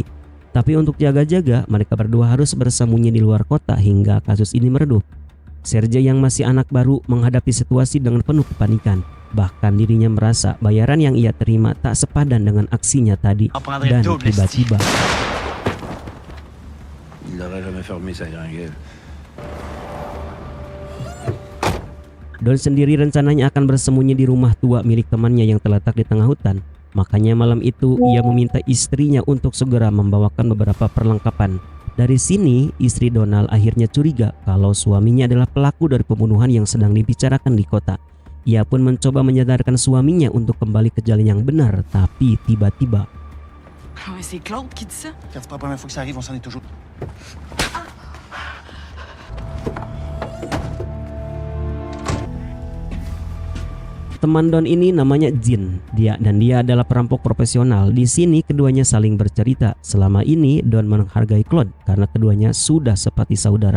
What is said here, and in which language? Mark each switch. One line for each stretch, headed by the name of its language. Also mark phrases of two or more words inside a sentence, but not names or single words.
Indonesian: Tapi untuk jaga-jaga, mereka berdua harus bersembunyi di luar kota hingga kasus ini meredup. Serge yang masih anak baru menghadapi situasi dengan penuh kepanikan. Bahkan dirinya merasa bayaran yang ia terima tak sepadan dengan aksinya tadi. Dan tiba-tiba
French: Il n'aurait jamais fermé sa gringuelle.
Indonesian: Don sendiri rencananya akan bersembunyi di rumah tua milik temannya yang terletak di tengah hutan. Makanya malam itu ia meminta istrinya untuk segera membawakan beberapa perlengkapan. Dari sini istri Donald akhirnya curiga kalau suaminya adalah pelaku dari pembunuhan yang sedang dibicarakan di kota. Ia pun mencoba menyadarkan suaminya untuk kembali ke jalan yang benar, tapi tiba-tiba
French: Ah, mais c'est Claude qui dit ça? Quand c'est pas la première fois que ça arrive, on s'en est toujours.
Indonesian: teman Don ini namanya Jin. Dia adalah perampok profesional. Di sini keduanya saling bercerita. Selama ini Don menghargai Claude karena keduanya sudah seperti saudara.